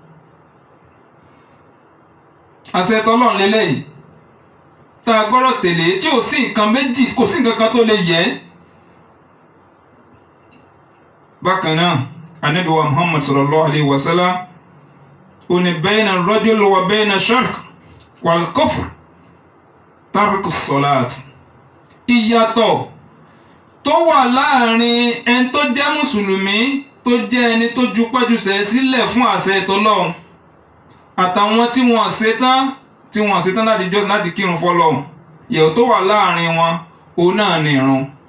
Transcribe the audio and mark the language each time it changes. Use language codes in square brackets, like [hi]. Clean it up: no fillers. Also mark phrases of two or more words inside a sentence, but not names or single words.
[yo] Àṣẹ t'Ọlọ́run lélẹ́yìí tá a gbọ́dọ̀ tẹ̀lé, tí ò sí nǹkan méjì, kò sí nǹkan kan tó lè yẹ. Bákan náà, Ànábì wa Muhammad [ar] صلى الله عليه وسلم [yo] ó ní [ar] بين الرجل وبين الشرك والكفر ترك الصلاة. [yo] Ìyàtọ̀ tó wà láàrin ẹni tó jẹ́ mùsùlùmí tó jẹ́ ẹni tó jupájúsẹ̀ sílẹ̀ fún àṣẹ t'Ọlọ́run àtàwọn tí wọ́n ṣetán láti jọ́sìn láti kírun f'Ọlọ́run, ìyàtọ̀ tó wà láàrin wọn òun náà ni ìrun.